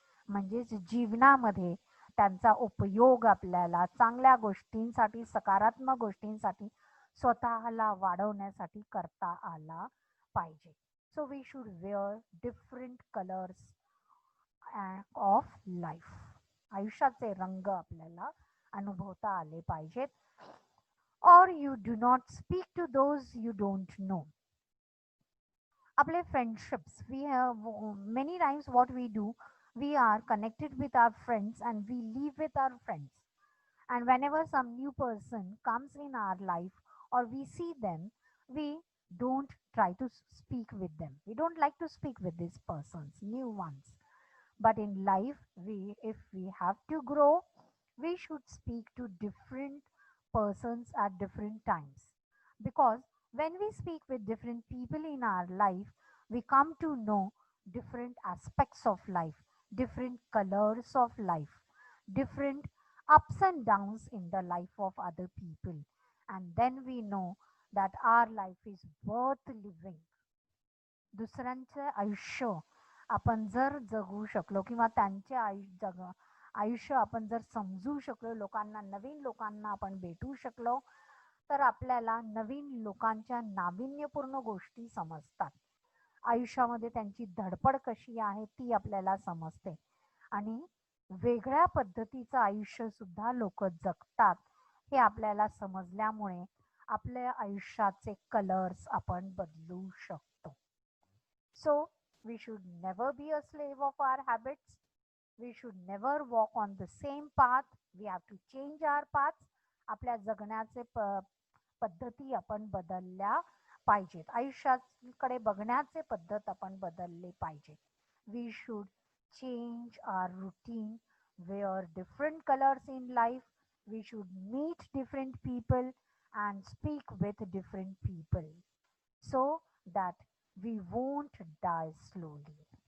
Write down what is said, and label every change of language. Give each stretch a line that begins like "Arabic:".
Marathi: म्हणजेच जीवनामध्ये त्यांचा उपयोग आपल्याला चांगल्या गोष्टींसाठी, सकारात्मक गोष्टींसाठी, स्वतःला वाढवण्यासाठी करता आला पाहिजे.
English: So we should wear different colours of life.
Marathi: आयुष्याचे रंग आपल्याला अनुभवता आले पाहिजेत.
English: Or you do not speak to those you don't know.
Marathi: आपले
English: friendships, we have many times what we do, we are connected with our friends and we live with our friends. And whenever some new person comes in our life or we see them, we don't try to speak with them. We don't like to speak with these persons, new ones. But in life, if we have to grow, we should speak to different persons at different times. Because when we speak with different people in our life, we come to know different aspects of life, different colors of life, different ups and downs in the life of other people. And then we know that our life is worth living.
Marathi: दुसऱ्यांचे आयुष्य आपण जर जगू शकलो किंवा त्यांचे आयुष्य आपण जर समजू शकलो, लोकांना, नवीन लोकांना आपण भेटू शकलो, तर आपल्याला नवीन लोकांच्या नाविन्यपूर्ण गोष्टी समजतात आयुष्यामध्ये त्यांची धडपड कशी आहे ती आपल्याला समजते. आणि वेगळ्या पद्धतीचं आयुष्य सुद्धा लोक जगतात हे आपल्याला समजल्यामुळे आपल्या आयुष्याचे कलर्स आपण बदलू शकतो.
English: So we should never be a slave of our habits. We should never walk on the same path. We have to change our paths.
Marathi: आपल्या जगण्याचे पद्धती आपण बदलल्या पाहिजेत. आयुष्याकडे बघण्याचे पद्धत आपण बदलले पाहिजे.
English: We should change our routine, wear different colors in life. We should meet different people and speak with different people so that we won't die slowly.